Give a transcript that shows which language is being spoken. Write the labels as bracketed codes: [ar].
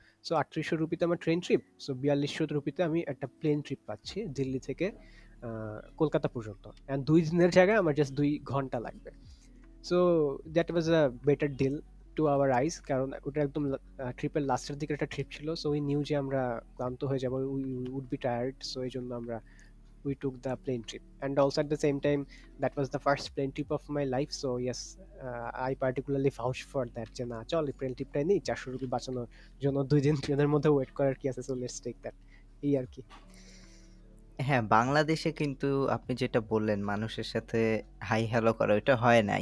[bn] So 3800 রুপিতে আমার train trip, so 4200 রুপিতে আমি একটা প্লেন ট্রিপ পাচ্ছি দিল্লি থেকে কলকাতা পর্যন্ত। অ্যান্ড 2 দিনের জায়গায় আমার জাস্ট 2 ঘন্টা লাগবে। [en] so that was a better deal to our eyes, [bn] কারণ ওটা একদম ট্রিপের লাস্টের দিকে একটা ট্রিপ ছিল। [en] so we knew [bn] যে আমরা ক্লান্ত হয়ে যাবো, [en] We would be tired. [bn] So এই জন্য আমরা [en] we took the plane trip, and also at the same time that was the first plane trip of my life. So yes, I particularly vouch for that [bn] যে না চল plane ট্রিপটাই নেই, 400 rupee বাঁচানোর জন্য 2 দিন ট্রেনের মধ্যে ওয়েট করার কি আছে, [en] so let's take that, [bn] এই আর কি। হ্যাঁ, বাংলাদেশে কিন্তু আপনি যেটা বললেন মানুষের সাথে হাই হ্যালো করা ওইটা হয় না।